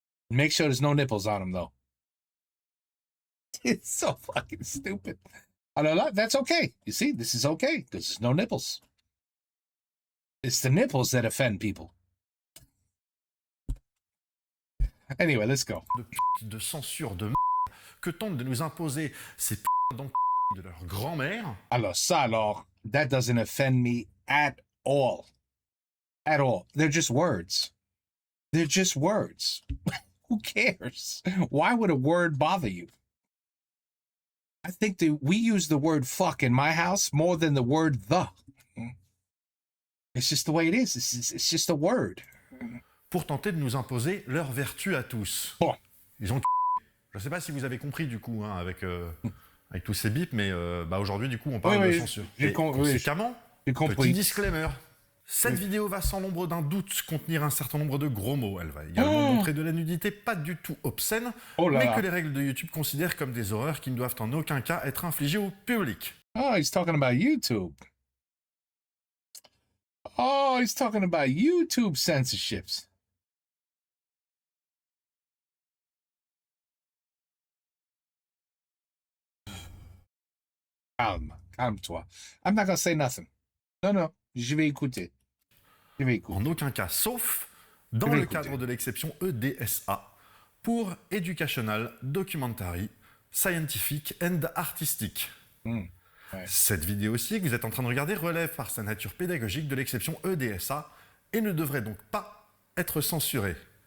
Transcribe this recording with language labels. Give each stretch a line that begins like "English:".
English: Make sure there's no nipples on them, though. It's so fucking stupid. I don't know. That's okay. You see, this is okay because there's no nipples. It's the nipples that offend people. Anyway, let's go.
French: De censure de que tentent de nous imposer ces de leur grand-mère. Alors, ça, alors,
English: that doesn't offend me at all. At all. They're just words. They're just words. Who cares? Why would a word bother you? I think that we use the word fuck in my house more than the word the. It's just the way it is. It's just a word.
French: Pour tenter de nous imposer leur vertu à tous. Oh. Ils ont... Je sais pas si vous avez compris du coup, hein, avec tous ces bips, mais aujourd'hui du coup on parle de censure. Conséquemment, petit disclaimer. Cette vidéo va sans l'ombre d'un doute contenir un certain nombre de gros mots. Elle va également montrer de la nudité pas du tout obscène, mais que les règles de YouTube considèrent comme des horreurs qui ne doivent en aucun cas être infligées au public.
English: Oh, he's talking about YouTube. Oh, he's talking about YouTube censorships.
French: Calme-toi.
English: I'm not gonna say nothing.
French: Non, je vais écouter. En aucun cas, sauf dans le cadre de l'exception EDSA, pour
English: Educational, Documentary, Scientific and Artistic.
French: Cette vidéo-ci que vous êtes en train de regarder relève par sa nature pédagogique de l'exception EDSA et ne devrait donc pas être censurée.